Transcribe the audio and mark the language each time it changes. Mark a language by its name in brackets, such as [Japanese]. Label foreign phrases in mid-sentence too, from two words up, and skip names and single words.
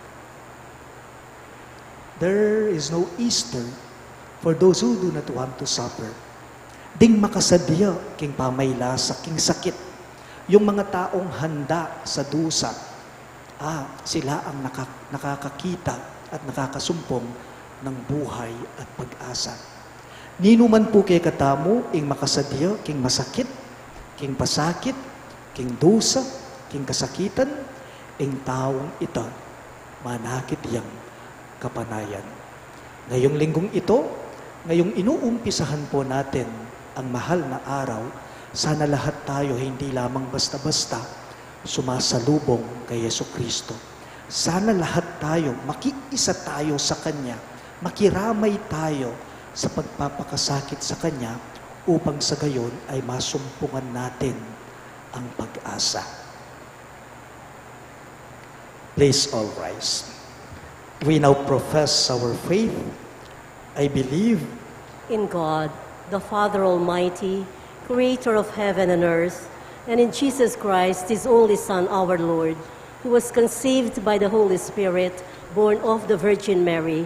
[English] There is no Easter for those who do not want to suffer. [Pampanga] Ding makasadya, king pamaylasa, king sakit. [Filipino] Yung mga taong handa sa dusa, sila ang nakakakita at nakakasumpong ng buhay at pag-asa. [Pampanga] Nino man po kay katamo, ing makasadya, king masakit, king pasakit, king dusa, king kasakitan, ing taong ita, manakit yang kapanayan. [Filipino] Ngayong linggong ito, ngayong inuumpisahan po natin ang mahal na araw, sana lahat tayo hindi lamang basta-basta sumasalubong kay Jesucristo. Sana lahat tayo, makiisa tayo sa Kanya, makiramay tayo sa pagpapakasakit sa Kanya upang sa gayon ay masumpungan natin ang pag-asa. [English] Please all rise. We now profess our faith. I believe in God, the Father Almighty, Creator of heaven and earth, and in Jesus Christ, His only Son, our Lord, who was conceived by the Holy Spirit, born of the Virgin Mary.